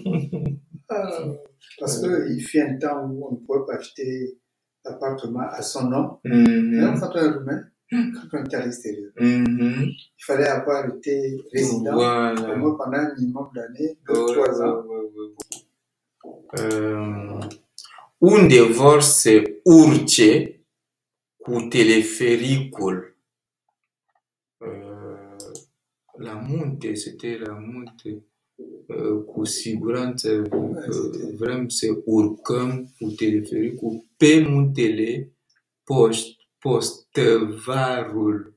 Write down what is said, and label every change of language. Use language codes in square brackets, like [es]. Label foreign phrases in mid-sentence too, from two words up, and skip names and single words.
[fr] Parce qu'il fut un temps où on ne pouvait pas acheter l'appartement à son nom. Même quand on est roumain, quand on était à l'extérieur. Il fallait avoir été résident au moins pendant un minimum d'années, 2-3 ans. [ro] Unde vor să urce cu telefericul? La munte, c'était la munte. Cu siguranță vrem să urcăm cu telefericul pe muntele Postăvarul.